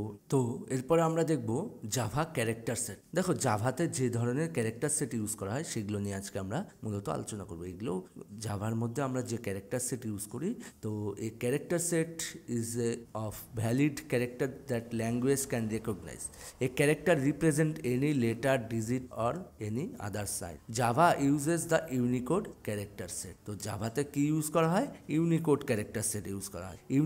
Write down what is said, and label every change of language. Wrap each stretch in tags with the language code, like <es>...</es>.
<bn>তো এরপরে আমরা দেখব জাভা ক্যারেক্টার সেট। দেখো জাভাতে যে ধরনের ক্যারেক্টার সেট ইউজ করা হয় সেগুলো নিয়ে আজকে আমরা মূলত আলোচনা করব। এগুলো জাভার মধ্যে আমরা যে ক্যারেক্টার সেট ইউজ করি,</bn> <en>তো এই character set is a of valid character that language can recognise. A character represent any letter, digit or any other sign. Java uses the Unicode character set.</en> <bn>তো জাভাতে কি ইউজ করা হয়, Unicode character set use করা হয়।</bn>